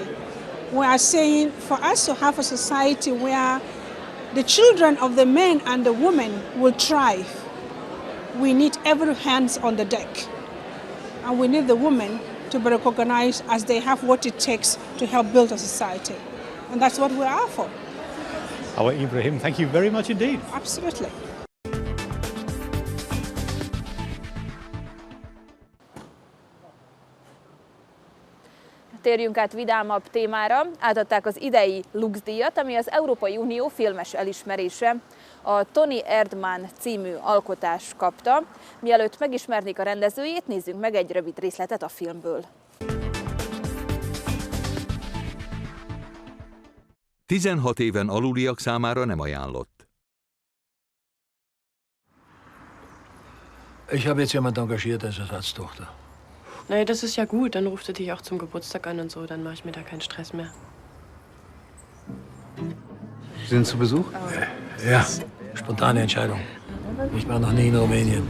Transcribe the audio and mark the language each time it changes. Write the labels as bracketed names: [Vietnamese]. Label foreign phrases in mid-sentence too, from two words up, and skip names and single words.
[English] We are saying for us to have a society where the children of the men and the women will thrive, we need every hands on the deck. And we need the women to be recognized as they have what it takes to help build a society. And that's what we are for. Hawa Ibrahim, thank you very much indeed. Absolutely. [Hungarian] Térjünk át vidámabb témára. Átadták az idei Lux-díjat, ami az Európai Unió filmes elismerése. A Toni Erdmann című alkotás kapta. Mielőtt megismernék a rendezőjét, nézzünk meg egy rövid részletet a filmből. 16 éven aluliak számára nem ajánlott. [German] Ich habe jetzt jemand engagiert als Ersatztochter. Naja, das ist ja gut. Dann ruft er dich auch zum Geburtstag an und so. Dann mache ich mir da keinen Stress mehr. Sie sind zu Besuch? Ja, spontane Entscheidung. Ich war noch nie in Rumänien.